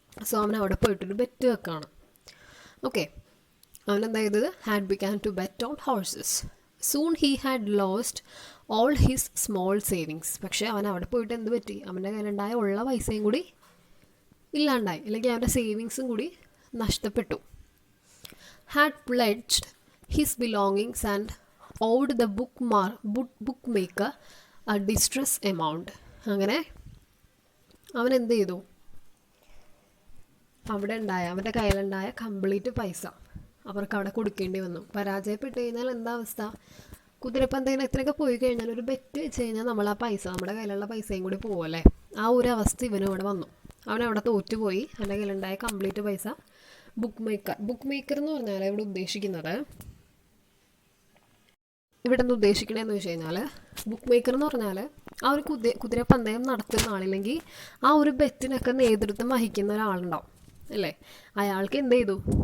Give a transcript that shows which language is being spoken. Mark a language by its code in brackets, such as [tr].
[ml] So അവൻ അവിടെ പോയിട്ടൊരു bet വെക്കാണ്. ഓക്കെ, അവനെന്താ ചെയ്തത്? [en] Had began to bet on horses. Soon he had lost all his small savings. [ml] പക്ഷേ അവൻ അവിടെ പോയിട്ട് എന്ത് പറ്റി? അവൻ്റെ കയ്യിലുണ്ടായ ഉള്ള പൈസയും കൂടി ഇല്ലാണ്ടായി, അല്ലെങ്കിൽ അവൻ്റെ സേവിങ്സും കൂടി നഷ്ടപ്പെട്ടു. [en] Had pledged his belongings and owed the bookmaker a distress amount. [ml] അങ്ങനെ അവൻ എന്ത് ചെയ്തു? അവൻ്റെ കയ്യിലുണ്ടായ കംപ്ലീറ്റ് പൈസ അവർക്ക് അവിടെ കൊടുക്കേണ്ടി വന്നു. പരാജയപ്പെട്ട് കഴിഞ്ഞാൽ എന്താ അവസ്ഥ? കുതിരപ്പന്തയിൽ എത്രയൊക്കെ പോയി കഴിഞ്ഞാൽ, ഒരു ബെറ്റ് വെച്ച് കഴിഞ്ഞാൽ നമ്മൾ ആ പൈസ, നമ്മുടെ കയ്യിലുള്ള പൈസയും കൂടി പോകുമല്ലേ? ആ ഒരു അവസ്ഥ ഇവനും അവിടെ വന്നു. അവനവിടെ തോറ്റുപോയി. അവൻ്റെ കയ്യിലുണ്ടായ കംപ്ലീറ്റ് പൈസ ബുക്ക് മേക്കർ എന്ന് പറഞ്ഞാൽ ഇവിടെ ഉദ്ദേശിക്കുന്നത്, ഇവിടെ നിന്ന് ഉദ്ദേശിക്കണതെന്ന് വെച്ച് കഴിഞ്ഞാൽ, ബുക്ക് മേക്കർ എന്ന് പറഞ്ഞാൽ ആ ഒരു കുതിരപ്പന്തയം നടത്തുന്ന ആളില്ലെങ്കിൽ ആ ഒരു ബെറ്റിനൊക്കെ നേതൃത്വം വഹിക്കുന്ന ഒരാളുണ്ടാവും അല്ലേ? അയാൾക്ക് എന്ത് ചെയ്തു?